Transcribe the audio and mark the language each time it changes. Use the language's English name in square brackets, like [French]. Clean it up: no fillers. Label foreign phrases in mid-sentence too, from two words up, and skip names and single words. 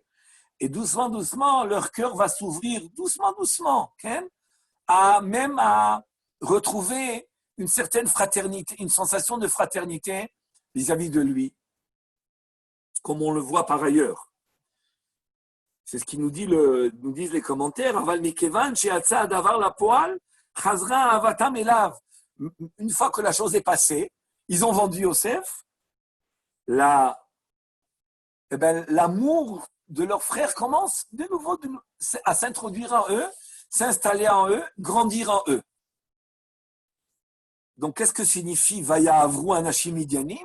[French] Et doucement, doucement, leur cœur va s'ouvrir, doucement, même à retrouver une certaine fraternité, une sensation de fraternité vis-à-vis de lui, comme on le voit par ailleurs. C'est ce qui nous disent les commentaires. [Hebrew] אבל מכיוון שעשה הדבר לפועל חזרה אהבתם אליו. [French] Une fois que la chose est passée, ils ont vendu Yosef, l'amour de leurs frères commence de nouveau à s'introduire en eux, s'installer en eux, grandir en eux. Donc, qu'est-ce que signifie [Hebrew] ויעברו אנשים מדינים?